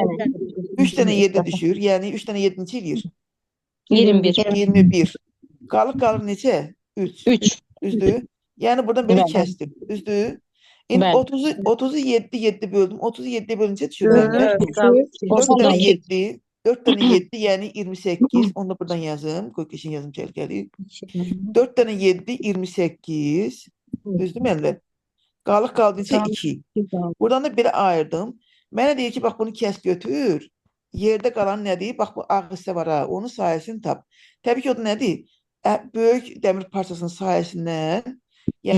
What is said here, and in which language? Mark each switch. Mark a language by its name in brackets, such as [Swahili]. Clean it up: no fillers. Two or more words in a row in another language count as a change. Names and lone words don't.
[Azerbaijani] dənə. 3 dənə 7 düşür. Yəni 3 dənə 7 neçə eləyir? 21. 21. Qalır neçə? 3. 3. Düzdür? Yəni buradan belə Bəli. kəsdim. Düzdür? İndi Bəli. [Turkish] 30'u 7 böldüm. 30'u 7'ye bölünce düşür. [Azerbaijani] 4, müəllimlər? 4 tane 18. [Turkish] 7. 4 tane 7 yani 28. Onu da buradan yazım. Koy kesin yazım gəlgəli. 4 tane 7 28. [Azerbaijani] Düzdür müəllimlər? Qaldı neçə? 2. Buradan da belə ayırdım. Mənə deyir ki, bax bunu kəs götür. Yerdə qalan nədir? Bax bu ağ hissə var ha. Onun sayəsini tap. Təbii ki, o da nədir? Böyük dəmir parçasının sayəsindən, yəni